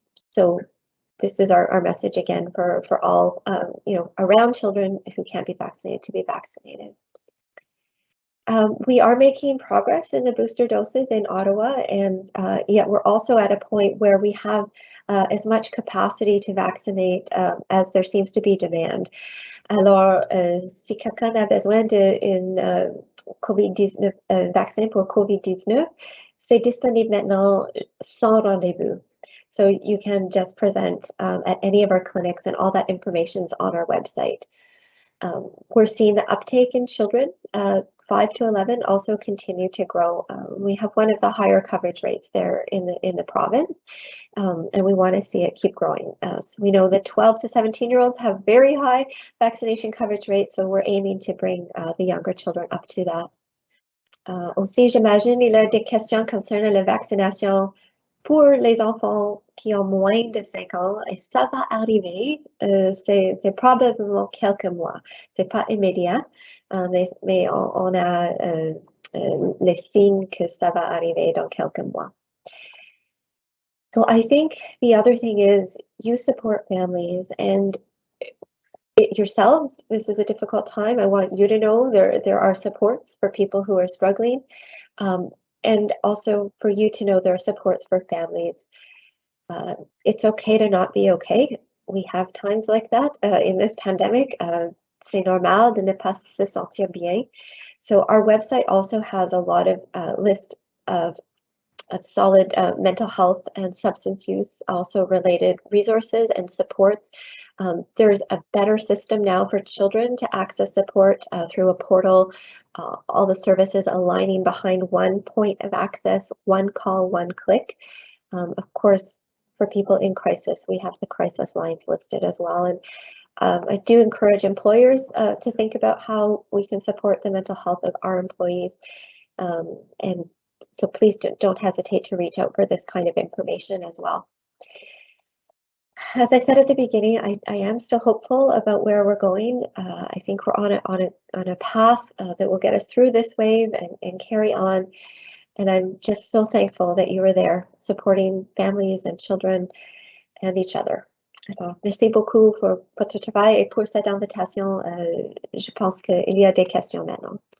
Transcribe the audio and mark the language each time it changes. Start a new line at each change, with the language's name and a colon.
English: So this is our message again for all around children who can't be vaccinated to be vaccinated. We are making progress in the booster doses in Ottawa, and yet we're also at a point where we have as much capacity to vaccinate as there seems to be demand.
French: Alors, si quelqu'un a besoin d'une COVID-19, vaccin pour COVID-19, c'est disponible maintenant sans rendez-vous.
English: So you can just present at any of our clinics, and all that information is on our website. We're seeing the uptake in children 5 to 11 also continue to grow. We have one of the higher coverage rates there in the province, and we want to see it keep growing. So we know that 12 to 17-year-olds have very high vaccination coverage rates, so we're aiming to bring the younger children up to that.
French: Aussi, j'imagine, il y a des questions concernant la vaccination pour les enfants qui ont moins de 5 ans, et ça va arriver. C'est probablement quelques mois. C'est pas immédiat, mais on a les signes que ça va arriver dans quelques mois.
English: So I think the other thing is you support families, and yourselves, this is a difficult time. I want you to know there are supports for people who are struggling, and also for you to know there are supports for families. It's okay to not be okay. We have times like that in this pandemic.
French: C'est normal de ne pas se sentir bien.
English: So our website also has a lot of list of solid mental health and substance use also related resources and supports. There's a better system now for children to access support through a portal, all the services aligning behind one point of access, one call, one click. Of course, for people in crisis, we have the crisis lines listed as well. And I do encourage employers to think about how we can support the mental health of our employees. And so please don't hesitate to reach out for this kind of information as well. As I said at the beginning, I am still hopeful about where we're going. I think we're on a path that will get us through this wave and carry on. And I'm just so thankful that you were there supporting families and children and each other.
French: Alors, merci beaucoup pour votre travail et pour cette invitation. Je pense qu'il y a des questions maintenant.